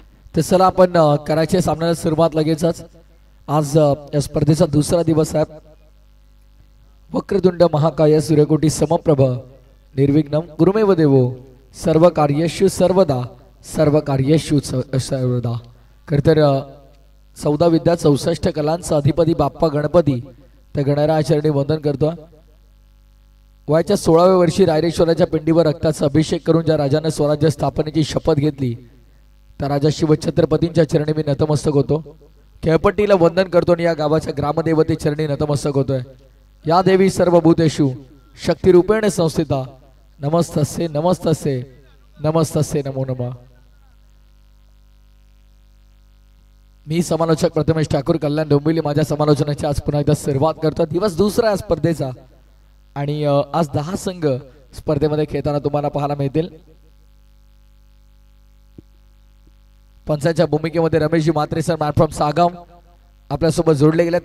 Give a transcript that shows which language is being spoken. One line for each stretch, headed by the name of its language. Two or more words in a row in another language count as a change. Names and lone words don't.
Marathi: तर चला आपण करायच्या सामन्याला सुरुवात लगेचच। आज या स्पर्धेचा दुसरा दिवस आहे।
Sanskrit: वक्रतुंड महाकाय सूर्यकोटी समप्रभ निर्विघ्नं गुरुमेव देवो सर्व कार्येषु सर्वदा सर्व कार्येषु सर्वदा।
Marathi: खरतर 14 विद्या 64 कलांचा अधिपती बाप्पा गणपती त्या गणरायाचरणी वंदन करतो। वयाच्या 16व्या वर्षी रायरेश्वराच्या पिंडीवर रक्ताचा अभिषेक करून ज्या राजाने स्वराज्य स्थापनेची शपथ घेतली त्या राजा शिवछत्रपतींच्या चरणी मी नतमस्तक होतो। खेळपट्टीला वंदन करतो आणि या गावाच्या ग्रामदेवते चरणी नतमस्तक होतोय।
Sanskrit: या देवी सर्वभूतेषु शक्तिरूपेण संस्थिता नमस्तस्ये नमस्तस्ये नमस्तस्ये नमो नमः।
Marathi: मी समालोचक प्रथमेश ठाकूर कल्याण डोंबिवली माझ्या समालोचनाची आज पुन्हा एकदा सुरुवात करतो। दिवस दुसरा आहे स्पर्धेचा आणि आज 10 संघ स्पर्धेमध्ये खेळताना तुम्हाला पाहायला मिळतील। पंचांच्या भूमिकेमध्ये रमेशजी म्हात्रे सर
English: man from
Marathi: सागाव आपल्यासोबत जोडले गेले।